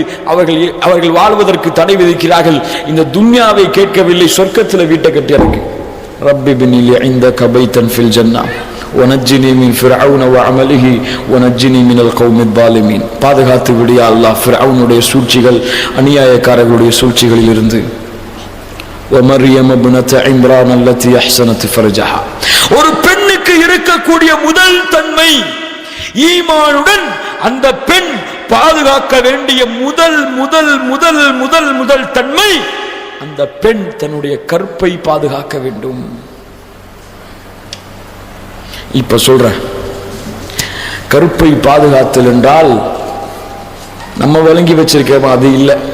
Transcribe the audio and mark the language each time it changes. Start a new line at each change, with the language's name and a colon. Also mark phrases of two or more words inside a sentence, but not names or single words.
Tamil: அவர்கள் வாழ்வதற்கு தடை விதிக்கிறார்கள். இந்த துன்யாவை கேட்கவில்லை, சொர்க்கத்தில் வீட்டை கட்டி எனக்கு.
Arabic: رب ابن لي عندك بيتا في الجنة ونجني من فرعون وعمله ونجني من القوم الظالمين.
Tamil: பாதுகாத்து விடு
Arabic: يا الله
Tamil: ஃபிர்அவுனுடைய சூழ்ச்சிகள், அநியாயக்காரர்களுடைய சூழ்ச்சிகளில் இருந்து.
Arabic: ومريم ابنة عمران التي احسنت فرجها.
Tamil: ஒரு பெண்ணுக்கு இருக்கக்கூடிய முதல் தன்மை ஈமானுடன் அந்த பெண் பாதுகாக்க வேண்டிய முதல் முதல் முதல் முதல் முதல் தன்மை, அந்த பெண் தன்னுடைய கற்பை பாதுகாக்க வேண்டும். இப்ப சொல்ற கற்பை பாதுகாத்தல் என்றால் நம்ம விளங்கி வச்சிருக்கோம், அது இல்லை.